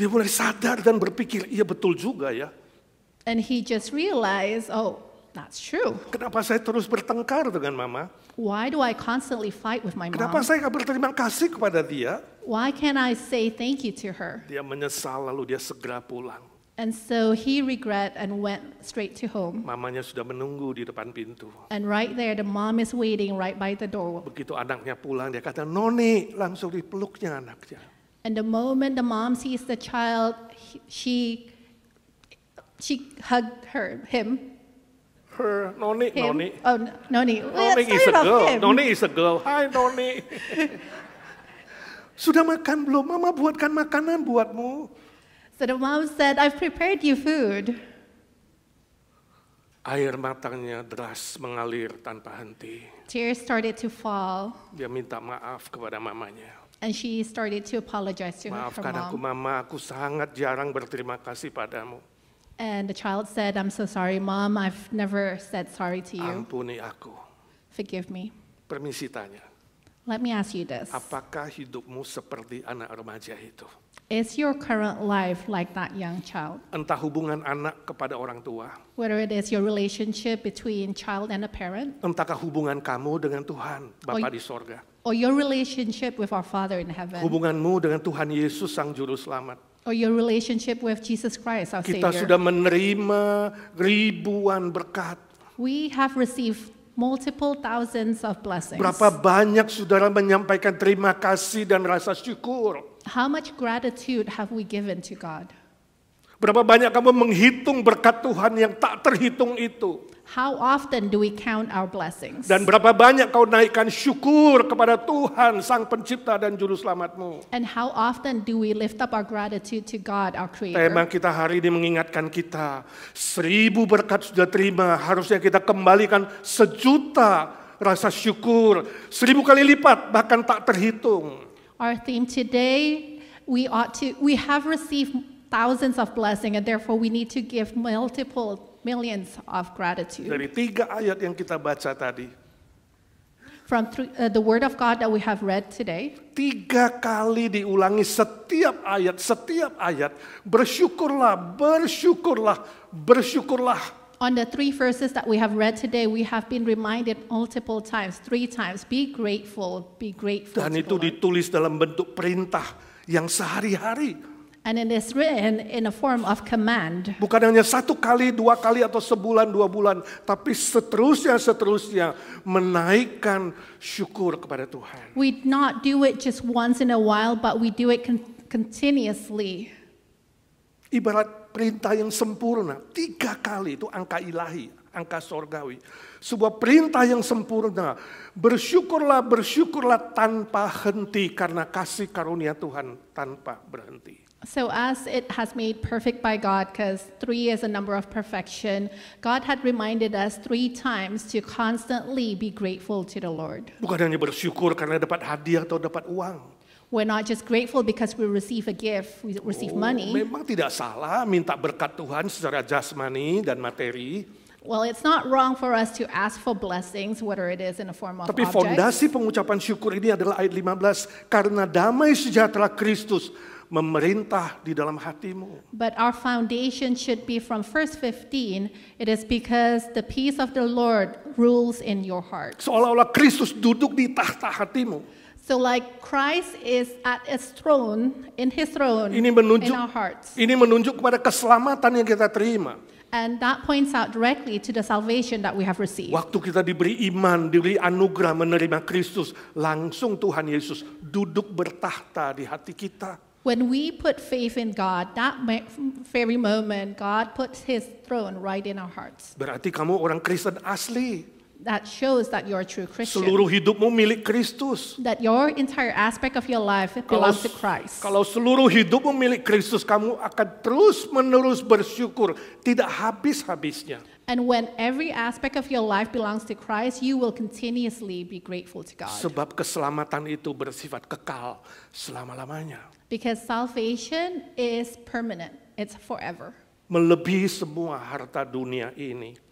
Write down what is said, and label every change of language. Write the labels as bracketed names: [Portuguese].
[Indonesian] Dia mulai sadar dan berpikir, iya betul juga ya. [English] And he just realized, oh, that's true. [Indonesian] Kenapa saya terus bertengkar dengan mama? [English] Why do I constantly fight with my [Indonesian] Kenapa [English] mom? [Indonesian] saya gak berterima kasih kepada dia? [English] Why can't I say thank you to her? [Indonesian] Dia menyesal lalu dia segera pulang. [English] And so he regret and went straight to home. [Indonesian] Mamanya sudah menunggu di depan pintu. [English] And right there, the mom is waiting right by the door. [Indonesian] Begitu anaknya pulang, dia kata, "Noni," langsung dipeluknya anaknya. [English] And the moment the mom sees the child, she hugged him. Her, Noni, Him. Noni. Oh, Noni. Noni is a girl. Noni is a girl. Hi, Noni. [Indonesian] Sudah makan belum? Mama buatkan makanan buatmu. [English] So the mom said, "I've prepared you food." [Indonesian] Air matanya deras mengalir tanpa henti. [English] Tears started to fall, [Indonesian] Dia minta maaf kepada mamanya. [English] and she started to apologize to her [Indonesian] "Maafkan aku [English] mom. [Indonesian] mama, aku sangat jarang berterima kasih padamu. [English] And the child said, "I'm so sorry, Mom. I've never said sorry to you. [Indonesian] Ampuni aku." [English] Forgive me." [Indonesian] Permisi tanya, [English] Let me ask you this. [Indonesian] apakah hidupmu seperti anak remaja itu? [English] Is your current life like that young child? [Indonesian] Entah hubungan anak kepada orang tua, [English] Whether it is your relationship between child and a parent, [Indonesian] entahkah hubungan kamu dengan Tuhan, Bapa y- di sorga, [English] or your relationship with our Father in heaven, [Indonesian] hubunganmu dengan Tuhan Yesus Sang Juru Selamat. [English] or your relationship with Jesus Christ, our [Indonesian] Kita [English] Savior. [Indonesian] sudah menerima ribuan berkat. [English] We have received multiple thousands of blessings. [Indonesian] Berapa banyak saudara menyampaikan terima kasih dan rasa syukur. [English] How much gratitude have we given to God? [Indonesian] Berapa banyak kamu menghitung berkat Tuhan yang tak terhitung itu? [English] How often do we count our blessings? [Indonesian] Dan berapa banyak kau naikkan syukur kepada Tuhan, Sang Pencipta dan Juru Selamatmu? [English] And how often do we lift up our gratitude to God, our Creator? [Indonesian] Tema kita hari ini mengingatkan kita, 1000 berkat sudah terima, harusnya kita kembalikan 1.000.000 rasa syukur, 1000 kali lipat, bahkan tak terhitung. [English] Our theme today, we have received thousands of blessings, and therefore we need to give multiple millions of gratitude. [Indonesian] Dari 3 ayat yang kita baca tadi, [English] From the Word of God that we have read today, [Indonesian] 3 kali diulangi setiap ayat, bersyukurlah, bersyukurlah, bersyukurlah. [English] on the 3 verses that we have read today, we have been reminded multiple times, 3 times, be grateful [Indonesian] Dan [English] to [Indonesian] itu [English] the Lord. [Indonesian] ditulis dalam bentuk perintah yang sehari-hari. [English] And it is written in a form of command. [Indonesian] Bukan hanya 1 kali, 2 kali, atau sebulan, 2 bulan. Tapi seterusnya menaikkan syukur kepada Tuhan. [English] We not do it just once in a while, but we do it continuously. [Indonesian] Ibarat perintah yang sempurna. 3 kali itu angka ilahi, angka sorgawi. Sebuah perintah yang sempurna. Bersyukurlah, bersyukurlah tanpa henti karena kasih karunia Tuhan tanpa berhenti. [English] So as it has made perfect by God, because 3 is a number of perfection, God had reminded us 3 times to constantly be grateful to the Lord. [Indonesian] Bukan hanya bersyukur karena dapat hadiah atau dapat uang. [English] We're not just grateful because we receive a gift, we receive money. [Indonesian] Memang tidak salah minta berkat Tuhan secara jasmani dan materi. [English] Well, it's not wrong for us to ask for blessings, whether it is in a form of [Indonesian] Tapi [English] objects. [Indonesian] fondasi pengucapan syukur ini adalah ayat 15. Karena damai sejahtera Kristus memerintah di dalam hatimu. [English] But our foundation should be from verse 15. It is because the peace of the Lord rules in your heart. [Indonesian] Seolah-olah Kristus duduk di tahta hatimu. [English] So like Christ is at his throne, in his throne, [Indonesian] Ini [English] in our hearts. [Indonesian] menunjuk kepada keselamatan yang kita terima. [English] And that points out directly to the salvation that we have received. [Indonesian] Waktu kita diberi iman, diberi anugerah menerima Kristus, langsung Tuhan Yesus duduk bertahta di hati kita. [English] When we put faith in God, that very moment, God puts his throne right in our hearts. [Indonesian] Berarti kamu orang Kristen asli. [English] That shows that you're a true Christian. [Indonesian] Seluruh hidupmu milik Kristus. [English] That your entire aspect of your life belongs to Christ. [Indonesian] Kalau seluruh hidupmu milik Kristus, kamu akan terus-menerus bersyukur, tidak habis-habisnya. [English] And when every aspect of your life belongs to Christ, you will continuously be grateful to God. [Indonesian] Sebab keselamatan itu bersifat kekal selama-lamanya. [English] Because salvation is permanent. It's forever. [Indonesian] Melebihi semua harta dunia ini.